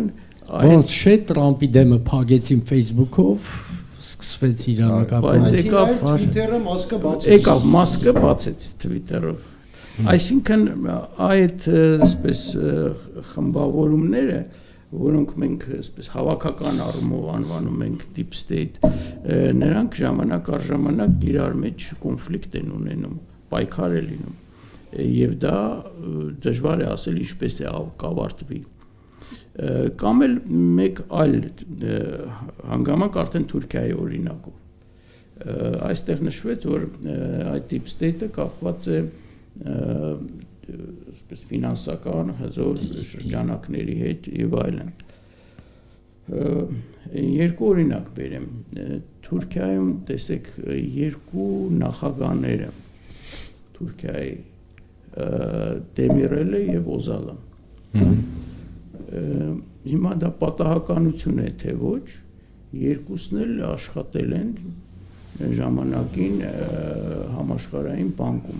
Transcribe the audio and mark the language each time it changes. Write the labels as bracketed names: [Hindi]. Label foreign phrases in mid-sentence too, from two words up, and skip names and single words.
[Armenian] ոնց չէ Տրամպի դեմը փագեցին Facebook-ով, սկսվեց իրանական եկավ Twitter-ը մասկը բացեց։ Եկավ մասկը բացեց Twitter-ով։ Այսինքն այդ այսպես խմբավորումները որոնք մենք այսպես հավաքական առումով անվանում ենք [English] deep state [Armenian] նրանք ժամանակ առ ժամանակ իրար մեջ կոնֆլիկտ են ունենում պայքար է լինում եւ դա դժվար է ասել ինչպես է կավարտվի կամ էլ մեկ այլ հանգամանք արդեն Թուրքիայի օրինակով այստեղ նշվեց որ այդ [English] deep state- [Armenian] ը կապված է այսպես ֆինանսական հզոր շրջանակների հետ եւ այլն երկու օրինակ բերեմ Թուրքիայում տեսեք երկու նախագահները Թուրքիայի Դեմիրելը եւ Օզալը հիմա դա պատահականություն է թե ոչ երկուսն էլ աշխատել են ժամանակին համաշխարհային բանկում